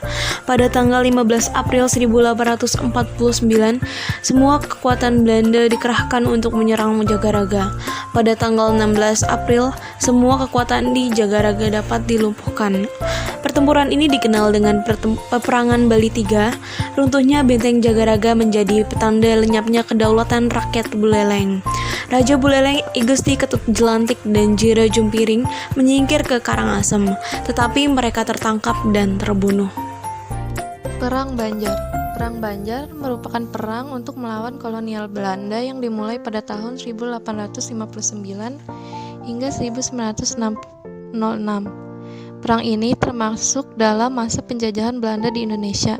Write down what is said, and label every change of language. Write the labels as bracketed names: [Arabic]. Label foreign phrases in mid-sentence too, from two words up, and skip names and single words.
[Indonesian] Pada tanggal 15 April 1849, semua kekuatan Belanda dikerahkan untuk menyerang Jagaraga. Pada tanggal 16 April, semua kekuatan di Jagaraga dapat dilumpuhkan. Pertempuran ini dikenal dengan Peperangan Bali III. Runtuhnya Benteng Jagaraga menjadi petanda lenyapnya kedaulatan rakyat Buleleng. Raja Buleleng, I Gusti Ketut Jelantik dan Jero Jempiring menyingkir ke Karangasem, tetapi mereka tertangkap dan terbunuh. Perang Banjar. Perang Banjar merupakan perang untuk melawan kolonial Belanda yang dimulai pada tahun 1859 hingga 1906. Perang ini termasuk dalam masa penjajahan Belanda di Indonesia.